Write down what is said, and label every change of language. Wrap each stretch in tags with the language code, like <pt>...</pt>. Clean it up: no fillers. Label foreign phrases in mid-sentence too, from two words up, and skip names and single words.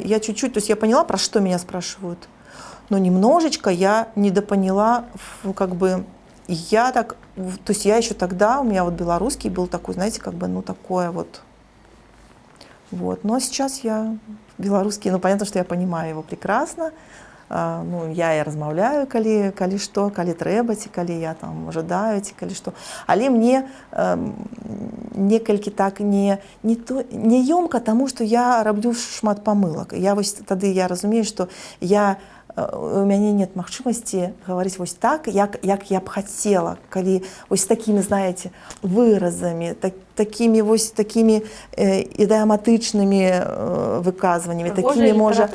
<ru>Я чуть-чуть, то есть я поняла, про что меня спрашивают, но немножечко я недопоняла, я так, то есть я еще тогда, у меня белорусский был такой, знаете, такое Вот. Ну а сейчас я белорусский, ну понятно, что я понимаю его прекрасно.</ru> <be>Ну, я і размаўляю, калі што, калі трэба, ці калі я там ожидаю, ці калі што. Але мне некалькі так не ёмка, таму што я раблю шмат памылак. Я вось тады я разумею, што у мяне нет магчымасці гаварыць вось так, як я б хацела, калі вось такімі, знаеце, выразамі, такімі вось такімі ідэаматычнымі выказваннямі, такімі можа.</be>